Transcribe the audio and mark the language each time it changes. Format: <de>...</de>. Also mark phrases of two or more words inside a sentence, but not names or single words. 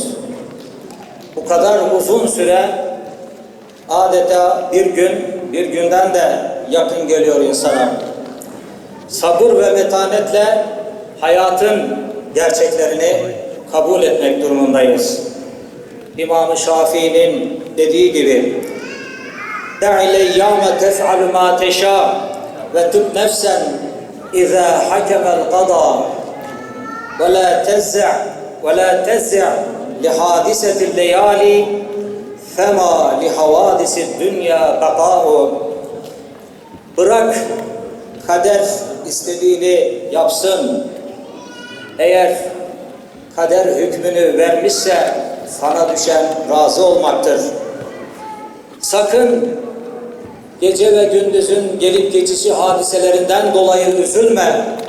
<tr>Bu kadar uzun süre adeta bir gün, bir günden de yakın geliyor insana. Sabır ve metanetle hayatın gerçeklerini kabul etmek durumundayız. İmam-ı Şafii'nin dediği gibi</tr> <ar>دَعِ لَيَّامَ تَفْعَلُ مَا تَشَاءُ وَتُبْ نَفْسًا اِذَا حَكَمَ الْقَضَى وَلَا تَزِّعْ لِحَادِسَةِ اللَّيَالِ فَمَا لِحَوَادِسِ الدُّنْيَا بَقَاءُ.</ar> <tr>Bırak kader istediğini yapsın. Eğer kader hükmünü vermişse sana düşen razı olmaktır. Sakın gece ve gündüzün gelip geçici hadiselerinden dolayı üzülme.</tr>